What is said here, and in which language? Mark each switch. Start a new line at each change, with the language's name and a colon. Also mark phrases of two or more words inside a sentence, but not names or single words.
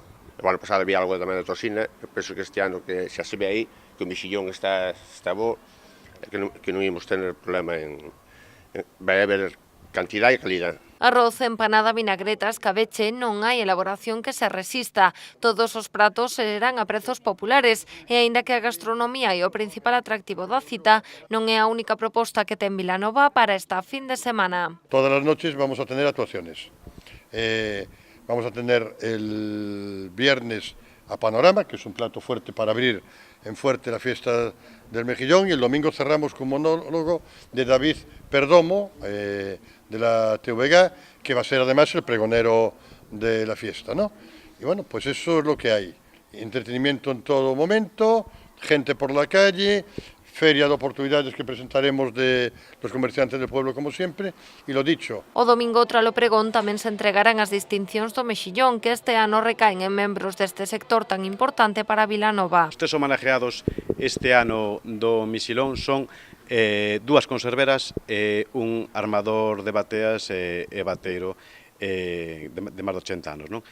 Galician: O ano pasado había algo tamén de toxina, penso que este ano que xa se ve aí, que o Mexillón está bo, que non íamos tener problema vai haber cantidad e calidad. Arroz, empanada, vinagretas, cabeche, non hai elaboración que se resista. Todos os pratos serán a prezos populares e aínda que a gastronomía é o principal atractivo da cita, non é a única proposta que ten Vilanova para esta fin de semana.
Spanish: Todas as noches vamos a tener actuaciones. Vamos a tener el viernes a Panorama, que es un plato fuerte para abrir en Fuerte la fiesta del Mejillón, y el domingo cerramos con un monólogo de David Perdomo, de la TVG, que va a ser además el pregonero de la fiesta, ¿no? Y bueno, pues eso es lo que hay. Entretenimiento en todo momento, gente por la calle, feria de oportunidades que presentaremos de los comerciantes del pueblo como sempre, e lo dicho.
Galician: O domingo tralo pregón tamén se entregarán as distincións do Mexillón, que este ano recaen en membros deste sector tan importante para Vilanova. Os tres homenajeados este ano do Mexillón son dúas conserveras, un armador de bateas e bateiro de máis de 80 anos, non?